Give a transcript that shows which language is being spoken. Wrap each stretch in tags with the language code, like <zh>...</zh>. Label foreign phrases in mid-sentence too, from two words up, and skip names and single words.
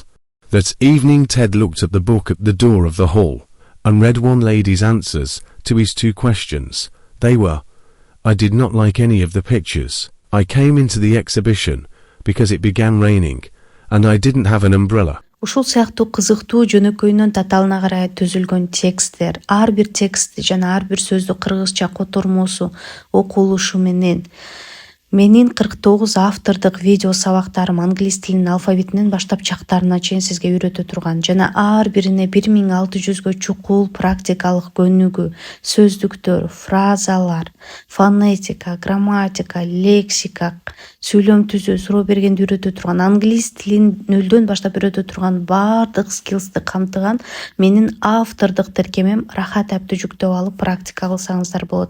<en>That evening Ted looked at the book at the door of the hall, and read one lady's answers to his 2 questions. They were, I did not like any of the pictures. I came into the exhibition because it began raining, and I didn't have an umbrella.</en> <ky>Ушул сыяктуу кызыктуу жөнөкөйүнөн таталына карай түзүлгөн тексттер, ар бир текст жана ар бир сөздүн кыргызча котормосу окулушу менен менин 49 автордук видео сабактарым англис тилинин алфавитинен баштап чактарына чейин сизге үйрөтө турган жана ар бирине 1600гө чукул практикалык көнүгүү, сөздүктөр, фразалар, фонетика, грамматика, лексика, сүйлөм түзүү, суроо бергенди үйрөтө турган, англис тилин нөлдөн баштап үйрөтө турган баардык скиллсти камтыган менин автордук тиркемем Рахат апты жүктөп алып практика кылсаңыздар болот.</ky>